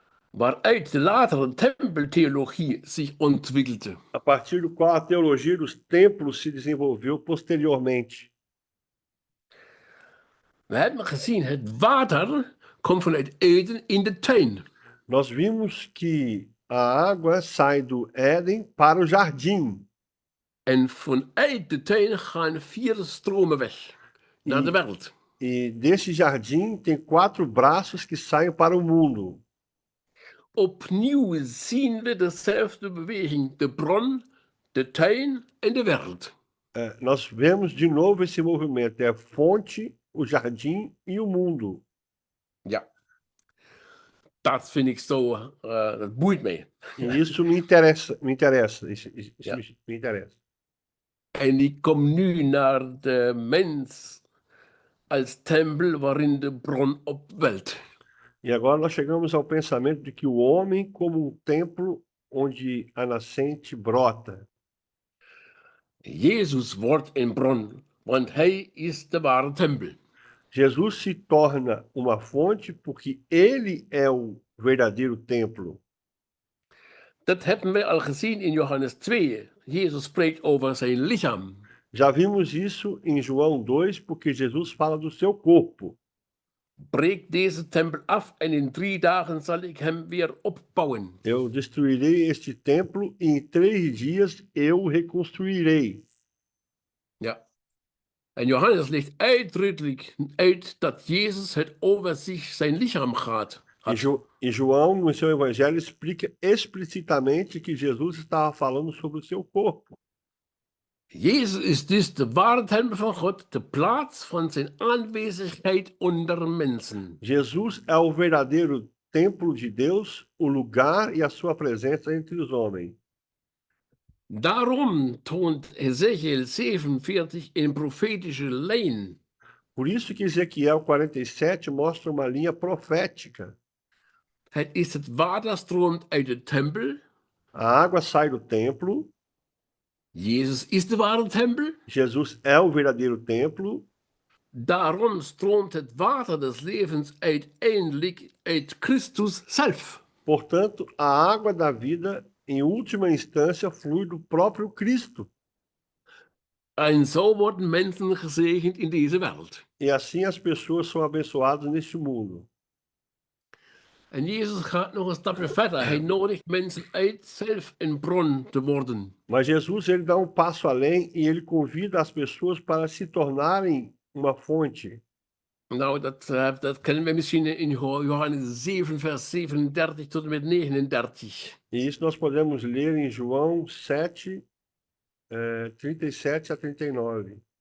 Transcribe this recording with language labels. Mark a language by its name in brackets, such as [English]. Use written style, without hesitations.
[Dutch] Waaruit de latere tempeltheologie zich ontwikkelde. [Portuguese] A partir do qual a teologia dos templos se desenvolveu posteriormente. [Dutch] We hebben gezien, het water komt vanuit Eden in de tuin. [Portuguese] Nós vimos que a água sai do Éden para o jardim. [Dutch] En vanuit de tuin gaan 4 stromen weg naar de wereld. [Portuguese] E desse jardim tem 4 braços que saem para o mundo. [Dutch] Opnieuw zien we dezelfde beweging, de bron, de tuin en de wereld. [Portuguese] Nós vemos de novo esse movimento, é a fonte, o jardim e o mundo. [Dutch] Ja, dat vind ik zo, dat boeit mij. [Portuguese] E isso me interessa, isso [Dutch] Ja. [Portuguese] me interessa. [Dutch] En ik kom nu naar de mens als tempel waarin de bron opwelt. [Portuguese] E agora nós chegamos ao pensamento de que o homem como um templo onde a nascente brota. [Dutch] Jezus wordt een bron, want hij is de ware tempel. [Portuguese] Jesus se torna uma fonte porque ele é o verdadeiro templo. [Dutch] Dat hebben we al gezien in Johannes 2. Jezus spreekt over zijn lichaam. [Portuguese] Já vimos isso em João 2, porque Jesus fala do seu corpo. [Dutch] Breek deze tempel af en in 3 dagen zal ik hem weer opbouwen. [Portuguese] Eu destruirei este templo e em 3 dias eu o reconstruirei. [Dutch] Ja. En Johannes legt uitdrukkelijk uit dat Jezus het over zich zijn lichaam gaat. [Portuguese] E João, no seu evangelho, explica explicitamente que Jesus estava falando sobre o seu corpo. [Dutch] Jezus is dus de ware tempel van God, de plaats van zijn aanwezigheid onder mensen. [Portuguese] Jesus é o verdadeiro templo de Deus, o lugar e a sua presença entre os homens. [Dutch] Daarom toont Ezekiel 47 een profetische lijn. [Portuguese] Por isso que Ezequiel 47 mostra uma linha profética. [Dutch] Het is het water stroomt uit de tempel. [Portuguese] A água sai do templo. [Dutch] Jezus is de ware tempel. [Portuguese] Jesus é o verdadeiro templo. [Dutch] Daarom stroomt het water des levens uiteindelijk uit Christus zelf. [Portuguese] Portanto, a água da vida, em última instância, flui do próprio Cristo. [Dutch] En zo worden mensen gezegend in deze wereld. [Portuguese] E assim as pessoas são abençoadas neste mundo. [Dutch] En Jezus gaat nog een stapje verder. Hij nodigt mensen uit zelf een bron te worden. [Portuguese] Mas Jesus, ele dá passo além e ele convida as pessoas para se tornarem uma fonte. [Dutch] Nou, dat kennen we misschien in Johannes 7, vers 37 tot en met 39. [Portuguese] E isso nós podemos ler em João 7, 37 a 39.